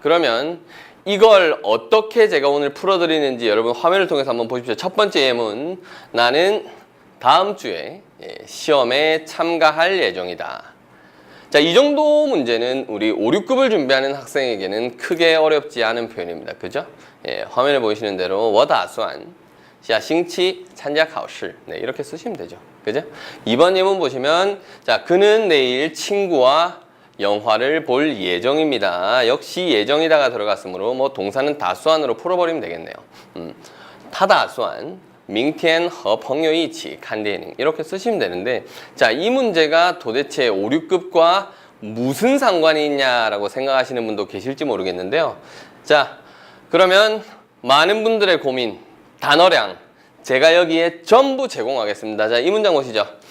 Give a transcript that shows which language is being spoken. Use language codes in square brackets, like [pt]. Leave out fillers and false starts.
[ko] 그러면 이걸 어떻게 제가 오늘 풀어드리는지 여러분 화면을 통해서 한번 보십시오. 첫 번째 예문, 나는 다음 주에 시험에 참가할 예정이다. 자, 이 정도 문제는 우리 5, 6급을 준비하는 학생에게는 크게 어렵지 않은 표현입니다. 그죠? 화면에 보이시는 대로 [zh] 我打算下星期参加考试. [ko] 이렇게 쓰시면 되죠. 그죠? 2번 예문 보시면, 자, 그는 내일 친구와 영화를 볼 예정입니다. 역시 예정이다가 들어갔으므로 뭐 동사는 다수안으로 풀어버리면 되겠네요. [zh] 他打算明天和朋友一起看电影. [ko] 이렇게 쓰시면 되는데, 자, 이 문제가 도대체 5, 6급과 무슨 상관이 있냐라고 생각하시는 분도 계실지 모르겠는데요. 자, 그러면 많은 분들의 고민, 단어량, 제가 여기에 전부 제공하겠습니다. 자, 이 문장 보시죠.